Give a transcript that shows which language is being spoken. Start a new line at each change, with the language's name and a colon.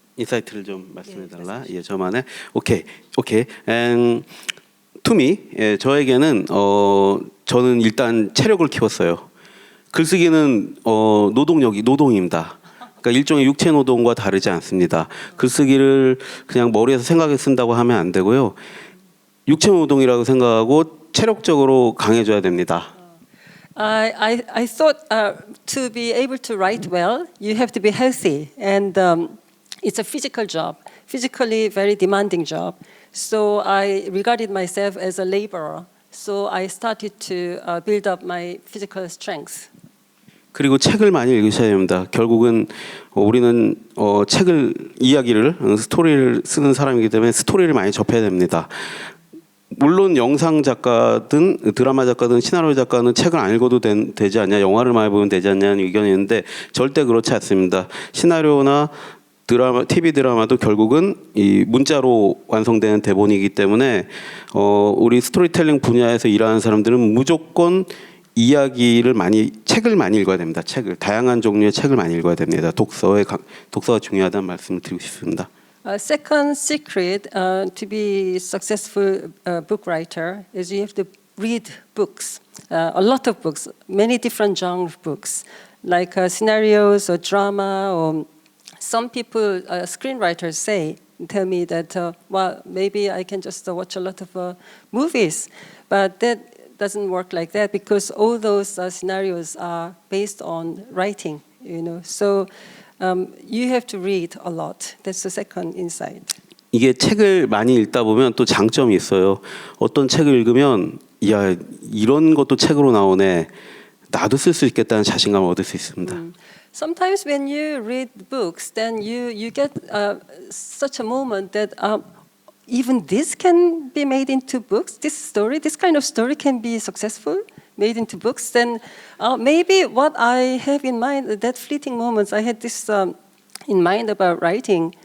Korean: 인사이트를 좀 말씀해달라. 예, 저만의 오케이.
English: And to me,
Korean: 저에게는 저는 일단 체력을 키웠어요. 글쓰기는 노동입니다. 그러니까 일종의 육체 노동과 다르지 않습니다. 글쓰기를 그냥 머리에서 생각해 쓴다고 하면 안 되고요. 육체 노동이라고 생각하고 체력적으로 강해져야 됩니다.
English: I thought to be able to write well, you have to be healthy, and it's a physical job, physically very demanding job. So I regarded myself as a laborer. So I started to build up my physical strength.
Korean: 그리고 책을 많이 읽으셔야 됩니다. 결국은 우리는 책을 이야기를 스토리를 쓰는 사람이기 때문에 스토리를 많이 접해야 됩니다. 물론 영상 작가든 드라마 작가든 시나리오 작가는 책을 안 읽어도 되지 않냐, 영화를 많이 보면 되지 않냐는 의견이 있는데 절대 그렇지 않습니다. 시나리오나 드라마, TV 드라마도 결국은 이 문자로 완성되는 대본이기 때문에 우리 스토리텔링 분야에서 일하는 사람들은 무조건 책을 많이 읽어야 됩니다. 다양한 종류의 책을 많이 읽어야 됩니다. 독서가 중요하다는 말씀을 드리고 싶습니다.
English: Second secret to be successful book writer is you have to read books, a lot of books, many different genre books, like scenarios or drama. Or some people, screenwriters tell me that well, maybe I can just watch a lot of movies, but that doesn't work like that because all those scenarios are based on writing, you know. So you have to read a lot. That's the second insight.
Korean: 이게 책을 많이 읽다 보면 또 장점이 있어요. 어떤 책을 읽으면 야, 이런 것도 책으로 나오네. 나도 쓸 수 있겠다는 자신감을 얻을 수 있습니다.
English: Sometimes when you read books, then you get such a moment that even this can be made into books. This kind of story can be successful, made into books. Then maybe what I have in mind, that fleeting moments, I had this in mind about writing.